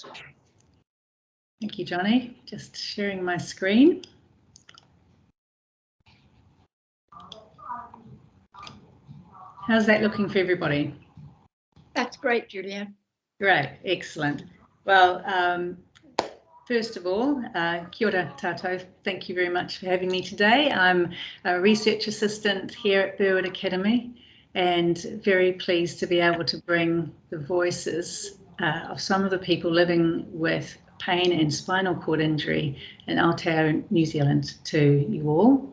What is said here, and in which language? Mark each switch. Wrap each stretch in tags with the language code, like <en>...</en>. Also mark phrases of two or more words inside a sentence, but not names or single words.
<en>Thank you, Johnny. Just sharing my screen. How's that looking for everybody? That's great, Julianne. Great, excellent. Well, first of all,</en> <mi>kia ora tātou.</mi> <en>Thank you very much for having me today. I'm a research assistant here at Burwood Academy and very pleased to be able to bring the voices of some of the people living with pain and spinal cord injury in Aotearoa, New Zealand to you all.</en>